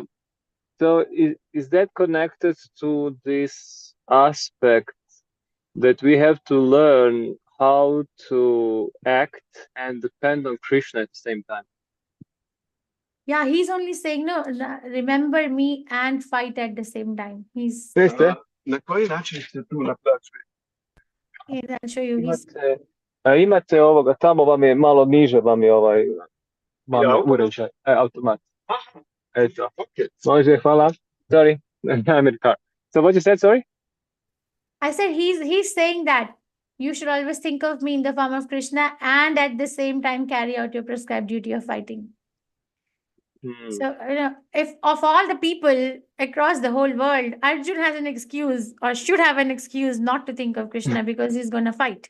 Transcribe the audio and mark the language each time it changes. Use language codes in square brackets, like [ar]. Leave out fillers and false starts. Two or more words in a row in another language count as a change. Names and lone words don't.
[en] So is that connected to this aspect that we have to learn how to act and depend on Krishna at the same time? Yeah, he's only saying, no, remember me and fight at the same time. [hr] Jeste? Na koji način ste tu naplaćuje? [en] I'll show you. [hr] Imate ovoga, tamo vam je malo niže, vam je uređaj, automat. Eto. Okay. Može, hvala. [en] Sorry, I'm in the car. So what you said, sorry? I said he's saying that you should always think of me in the form of Krishna and at the same time carry out your prescribed duty of fighting. So, if of all the people across the whole world, Arjun has an excuse or should have an excuse not to think of Krishna because he's going to fight.